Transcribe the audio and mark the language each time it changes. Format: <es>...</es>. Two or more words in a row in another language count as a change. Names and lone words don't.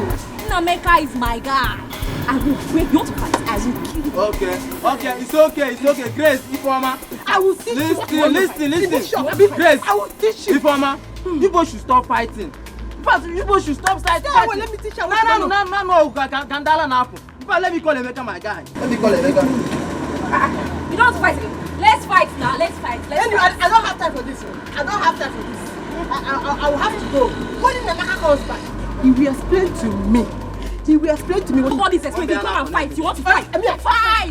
<en>Emeka is my guy. I will break. You want to fight? I will kill you. Okay. It's okay. Grace, Ifeoma. I will teach you. Listen. Grace, I will teach you. Ifeoma, you both should stop fighting. In fact, you both should stop fighting. Yeah, well, let me teach you. No. Gandala Napo. In fact, let me call Emeka my guy. Let me call Emeka. You don't fight again. Let's fight now. Let's fight. Anyway, I don't have time for this. I will have to go. When Emeka comes back, he will explain to me. What nobody's explaining. You come and fight. You want to fight? Fight.</en>